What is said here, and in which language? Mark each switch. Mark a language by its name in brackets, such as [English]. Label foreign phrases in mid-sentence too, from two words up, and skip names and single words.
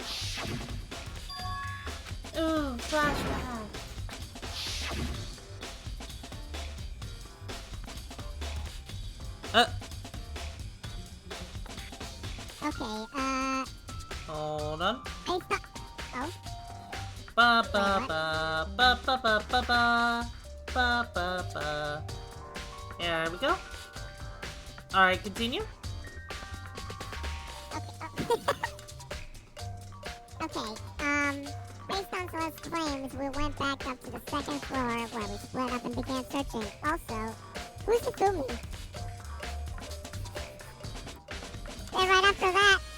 [English] Ooh, flashback. Okay, Hold on. I thought... Oh? Ba ba ba ba ba ba ba ba ba ba ba. There we go. Alright, continue. Okay, based on Celeste's claims, we went back up to the 2nd floor where we split up and began searching. Also, who's Hifumi? Then right after that,